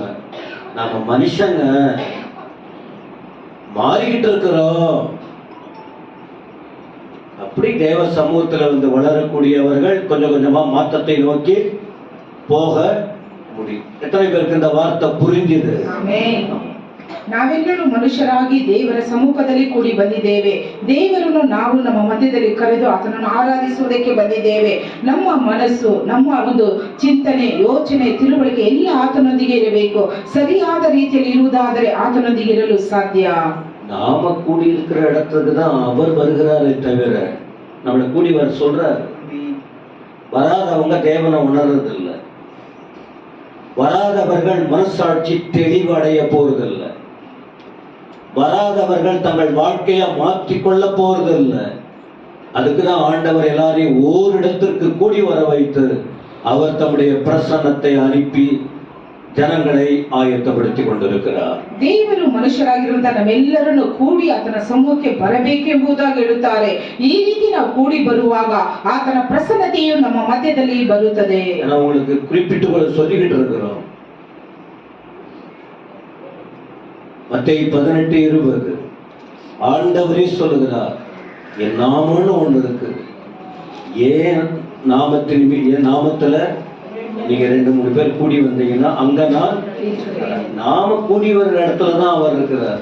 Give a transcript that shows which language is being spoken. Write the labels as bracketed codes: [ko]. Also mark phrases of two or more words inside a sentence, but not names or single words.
[ta] நாம மனுஷங்க மாறிக்கிட்டு இருக்கிறோம். அப்படி தேவ சமூகத்துல வந்து வளரக்கூடியவர்கள் கொஞ்சம் கொஞ்சமா மாற்றத்தை நோக்கி போக முடியும். எத்தனை பேருக்கு இந்த வார்த்தை புரிஞ்சுது? [kn] ನಾವೆಲ್ಲರೂ ಮನುಷ್ಯರಾಗಿ ದೇವರ ಸಮ್ಮುಖದಲ್ಲಿ ಕೂಡಿ ಬಂದಿದ್ದೇವೆ. ದೇವರನ್ನು ನಾವು ನಮ್ಮ ಮಧ್ಯದಲ್ಲಿ ಕರೆದು ಆತನನ್ನು ಆರಾಧಿಸುವುದಕ್ಕೆ ಬಂದಿದ್ದೇವೆ. ನಮ್ಮ ಮನಸ್ಸು, ನಮ್ಮ ಒಂದು ಚಿಂತನೆ, ಯೋಚನೆ, ತಿಳುವಳಿಕೆ ಎಲ್ಲ ಆತನೊಂದಿಗೆ ಇರಬೇಕು. ಸರಿಯಾದ ರೀತಿಯಲ್ಲಿ ಇರುವುದಾದರೆ ಆತನೊಂದಿಗೆ ಇರಲು ಸಾಧ್ಯ. [ta] நாம கூடி இருக்கிற இடத்துக்கு தான் அவர் வருகிறாரே தவிர நம்மளை கூடி வர சொல்றார். வராதவங்க தேவனை உணர்றதில்லை. வராதவர்கள் மனசாட்சி தெளிவடைய போறதில்லை. வராதவர்கள் தங்கள் வாழ்க்கையை மாற்றிக்கொள்ள போறதில்லை. அதுக்குதான் ஆண்டவர் எல்லாரையும் ஓரிடத்திற்கு கூடி வர வைத்து அவர் தம்முடைய பிரசன்னத்தை அனுப்பி [kn] ಜನங்களை ಆಯತ್ತಪಡಿಸಿ ಕೊಂಡಿರುತ್ತಾರೆ. ದೇವರು ಮನುಷ್ಯರಾಗಿರುವಂತಹ ನಮ್ಮೆಲ್ಲರನ್ನು ಕೂಡಿ ಆತನ ಸಮ್ಮುಖಕ್ಕೆ ಬರಬೇಕೆಂಬುದಾಗಿ ಹೇಳುತ್ತಾರೆ. ಈ ರೀತಿ ನಾವು ಕೂಡಿ ಬರುವಾಗ ಆತನ ಪ್ರಸನ್ನತೆಯು ನಮ್ಮ ಮಧ್ಯದಲ್ಲಿ ಬರುತ್ತದೆ. [ta] ನಾವು உங்களுக்கு குறிப்பிட்டு சொல்லிக்கிட்டு இருக்கிறோம். மத்தேயு 18:20 ஆண்டவரே சொல்லுகிறார், என் நாமம்னு ஒன்று இருக்கு. ஏன் நாமத்துல நீங்க 2-3 பேர் கூடி வந்தீங்கன்னா அங்க நாம கூடி வர்ற இடத்துலதான் அவர் இருக்கிறார்.